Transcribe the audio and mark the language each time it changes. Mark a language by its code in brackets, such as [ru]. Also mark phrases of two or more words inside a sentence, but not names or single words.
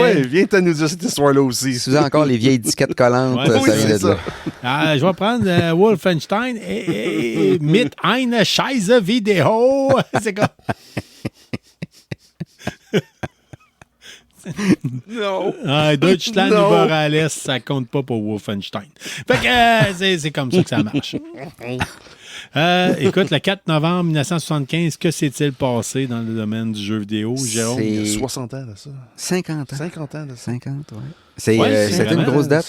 [fr] Oui, viens nous dire cette histoire-là aussi. Si vous avez encore les vieilles disquettes collantes, ça vient de là. Je vais prendre Wolfenstein et [de] mit eine Scheiße Video. [fr] C'est comme... Non. [de] Deutschland über alles, [fr] ça compte pas pour Wolfenstein. Fait que c'est comme ça que ça marche. Écoute, le 4 novembre 1975, que s'est-il passé dans le domaine du jeu vidéo, Jérôme? Il y a 60 ans de ça. 50 ans. 50 ans de ça. 50, oui. C'était une grosse date.